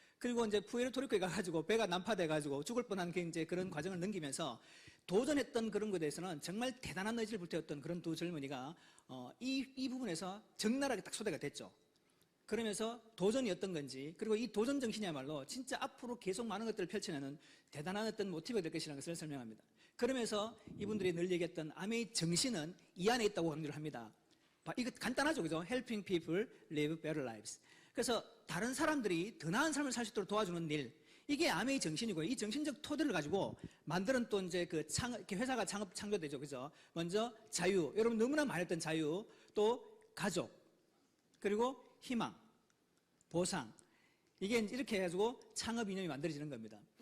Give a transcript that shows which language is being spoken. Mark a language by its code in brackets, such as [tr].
[ko] 그리고 이제 푸에르토리코에 가가지고 배가 난파돼가지고 죽을 뻔한 이제 그런 과정을 넘기면서 도전했던 그런 것에 대해서는 정말 대단한 의지를 불태웠던 그런 두 젊은이가 이 부분에서 적나라하게 딱 소개가 됐죠. 그러면서 도전이 어떤 건지, 그리고 이 도전 정신이야말로 진짜 앞으로 계속 많은 것들을 펼쳐내는 대단한 어떤 모티브가 될 것이라는 것을 설명합니다. 그러면서 이분들이 늘 얘기했던 아메이 정신은 이 안에 있다고 강조를 합니다. 이거 간단하죠, 그죠? [en] Helping people live better lives. [ko] 그래서 다른 사람들이 더 나은 삶을 살 수 있도록 도와주는 일, 이게 아메이 정신이고요. 이 정신적 토대를 가지고 만드는 또 이제 회사가 창조되죠, 그죠? 먼저 자유, 여러분 너무나 말했던 자유, 또 가족, 그리고 희망, 보상, 이게 이렇게 해가지고 창업 이념이 만들어지는 겁니다.